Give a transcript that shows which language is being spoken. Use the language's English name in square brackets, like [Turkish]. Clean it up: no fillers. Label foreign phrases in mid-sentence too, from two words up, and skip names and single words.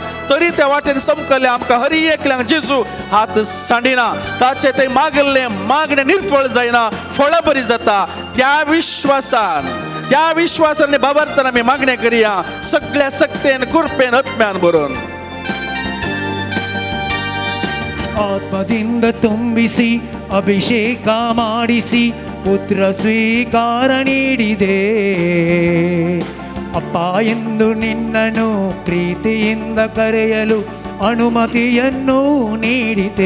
[Konkani] तरी त्या वाटेन समकले आमकां हर एकल्यांक जेजू हात सांडिना. ताचे ते मागले मागणे निर्फळ जायना, फळां बरी जाता. त्या विश्वासान भावार्थान आमी मागणे करया, सगळ्या सक्तेन कुरपेन आत्म्यान बरोवन. [Kannada] ಆತ್ಮದಿಂದ ತುಂಬಿಸಿ ಅಭಿಷೇಕ ಮಾಡಿಸಿ ಪುತ್ರ ಸ್ವೀಕಾರ ನೀಡಿದೆ. ಅಪ್ಪ ಎಂದು ನಿನ್ನನ್ನು ಪ್ರೀತಿಯಿಂದ ಕರೆಯಲು ಅನುಮತಿಯನ್ನು ನೀಡಿದೆ.